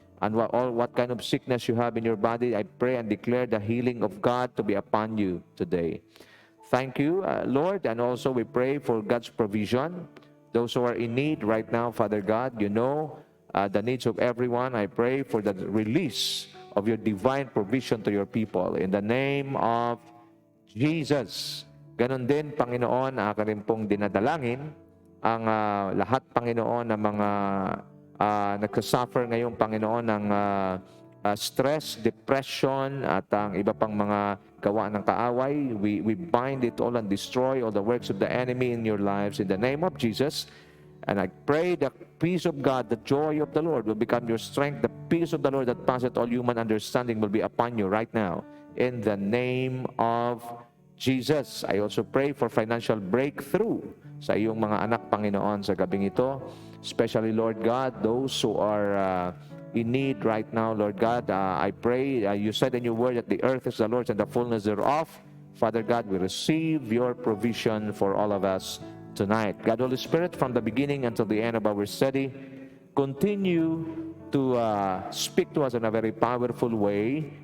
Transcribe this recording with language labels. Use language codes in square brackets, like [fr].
[en] and what kind of sickness you have in your body, I pray and declare the healing of God to be upon you today. Thank you, Lord, and also we pray for God's provision. Those who are in need right now, Father God, you know the needs of everyone. I pray for the release of your divine provision to your people. In the name of Jesus. [tl] Ganon din, Panginoon, akin rin pong dinadalangin ang lahat, Panginoon, ng mga nagsasuffer ngayon, Panginoon, ng stress, depression, at ang iba pang mga gawa ng kaaway. [en] We bind it all and destroy all the works of the enemy in your lives in the name of Jesus. And I pray the peace of God, the joy of the Lord will become your strength. The peace of the Lord that passeth all human understanding will be upon you right now. In the name of Jesus. I also pray for financial breakthrough [tl] sa iyong mga anak, Panginoon, sa gabing ito. [en] Especially, Lord God, those who are in need right now, Lord God. I pray, you said in your word that the earth is the Lord's and the fullness thereof. Father God, we receive your provision for all of us tonight. God, Holy Spirit, from the beginning until the end of our study, continue to speak to us in a very powerful way.